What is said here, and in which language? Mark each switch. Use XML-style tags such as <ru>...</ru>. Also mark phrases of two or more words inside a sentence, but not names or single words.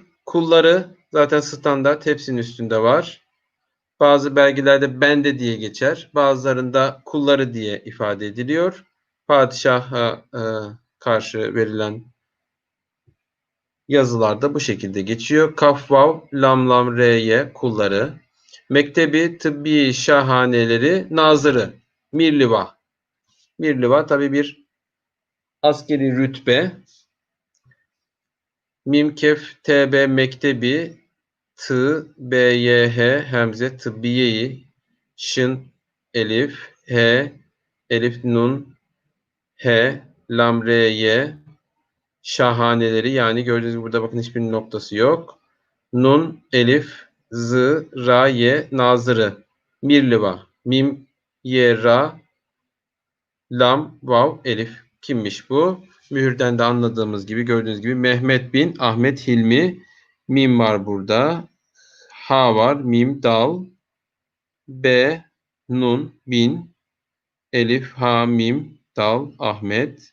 <tr>Kulları zaten standart hepsinin üstünde var. Bazı belgelerde bende diye geçer. Bazılarında kulları diye ifade ediliyor. Padişaha karşı verilen Yazılarda bu şekilde geçiyor. Kaf, vav, lam, lam, re, ye kulları. Mektebi, tıbbi şahaneleri, nazırı. Mirliva. Mirliva tabi bir askeri rütbe. Mim, kef, tb, mektebi, tı, b, y, h, hemze, tıbbiyeyi, şın, elif, h, elif, nun, h, lam, re, ye, şahaneleri, yani gördüğünüz gibi burada bakın hiçbir noktası yok. Nun, elif, z, ra, ye, nazırı. Mirliva. Mim, ye, ra, lam, vav, elif. Kimmiş bu? Mühürden de anladığımız gibi, gördüğünüz gibi Mehmet bin Ahmet Hilmi. Mim var burada. Ha var. Mim, dal. B, nun, bin. Elif, ha, mim, dal, Ahmet.</tr>